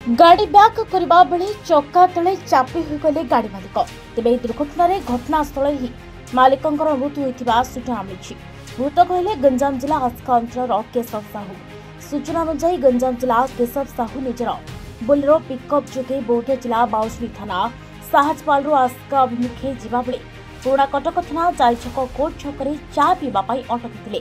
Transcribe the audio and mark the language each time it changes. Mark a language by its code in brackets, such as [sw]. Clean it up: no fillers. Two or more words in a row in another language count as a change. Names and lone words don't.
[or] ଗାଡ଼ି ବ୍ୟାକ କରିବା ବେଳେ ଚକା ତଳେ ଚାପି ହୋଇଗଲେ ଗାଡ଼ି ମାଲିକ। तेबे ଏହି ଦୁର୍ଘଟଣାରେ ଘଟଣାସ୍ଥଳରେ ହିଁ ମାଲିକଙ୍କର ମୃତ୍ୟୁ ହୋଇଥିବା ସୂଚନା ମିଳିଛି। ମୃତକ ହେଲେ ଗଞ୍ଜାମ ଜିଲ୍ଲା ଆସ୍କା ଅଞ୍ଚଳର କେଶବ ସାହୁ। ସୂଚନା ଅନୁଯାୟୀ ଗଞ୍ଜାମ ଜିଲ୍ଲା କେଶବ ସାହୁ ନିଜର ବୋଲେରୋ ପିକଅପ୍ ଯୋଗେ ବୌଦ୍ଧ ଜିଲ୍ଲା ବାଉଁଶୁଣୀ ଥାନା ସାହାଜପାଲରୁ ଆସ୍କା ଅଭିମୁଖେ ଯିବାବେଳେ ପୁରୁଣା କଟକ ଥାନା ଚାରିଛକ କୋର୍ଟ ଛକରେ ଚା ପିଇବା ପାଇଁ ଅଟକିଥିଲେ।